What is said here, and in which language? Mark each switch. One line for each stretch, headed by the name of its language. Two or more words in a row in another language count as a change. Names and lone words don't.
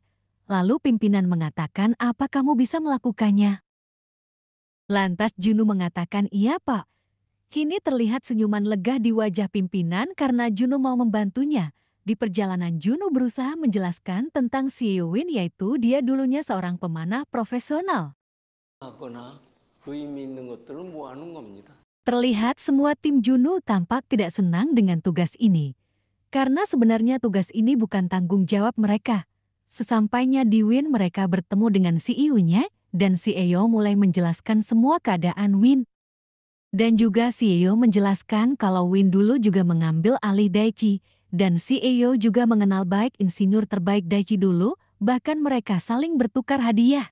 Indonesian: Lalu pimpinan mengatakan, apa kamu bisa melakukannya? Lantas Juno mengatakan, iya Pak. Kini terlihat senyuman lega di wajah pimpinan karena Juno mau membantunya. Di perjalanan Juno berusaha menjelaskan tentang CEO Win, yaitu dia dulunya seorang pemanah profesional.
Korean: 하거나 의미 있는 것들을 모아놓은 겁니다.
Indonesian: Terlihat semua tim Juno tampak tidak senang dengan tugas ini. Karena sebenarnya tugas ini bukan tanggung jawab mereka. Sesampainya di Win mereka bertemu dengan CEO-nya dan CEO mulai menjelaskan semua keadaan Win. Dan juga CEO menjelaskan kalau Win dulu juga mengambil alih Daichi, dan CEO juga mengenal baik insinyur terbaik Daichi dulu, bahkan mereka saling bertukar hadiah.